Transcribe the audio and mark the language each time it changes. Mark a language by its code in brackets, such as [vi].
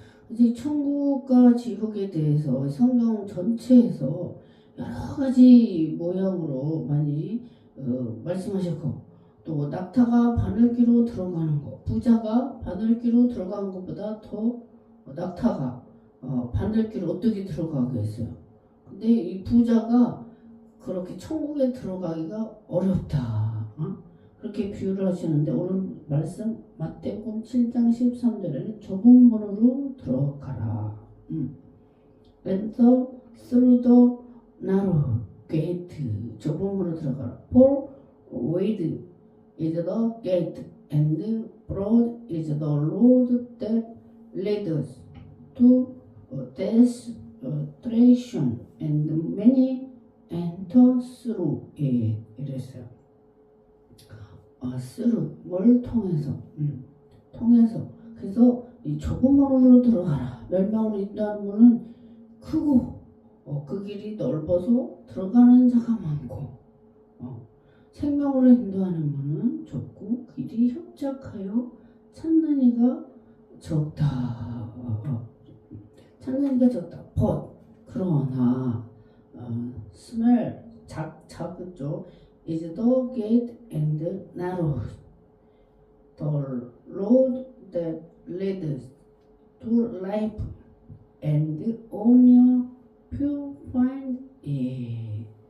[ko] 이제 천국과 지옥에 대해서 성경 전체에서 여러 가지 모양으로 많이 말씀하셨고, 또 낙타가 바늘귀로 들어가는 거, 부자가 바늘귀로 들어가는 것보다 더 낙타가 바늘귀로 어떻게 들어가겠어요. 근데 이 부자가 그렇게 천국에 들어가기가 어렵다, 그렇게 비유를 하시는데, 오늘 말씀 마태복음 7장 13절에는 좁은 문으로 들어가라. [en] Enter through the narrow gate. [ko] 좁은 문으로 들어가라. [en] For wide is the gate and broad is the road that leads to destruction and many enter through it. [ko] 이랬어요. through, 뭘 통해서? 그래서 이 좁은 문으로 들어가라. 멸망으로 인도하는 문은 크고 그 길이 넓어서 들어가는 자가 많고, 생명으로 인도하는 문은 좁고 길이 협착하여 찾는 이가 적다. 찾는 이가 적다. [en] But [ko] 그러나 [en] small [ko] 작죠. [en] is the gate and narrow the road that leads to life and only few find it.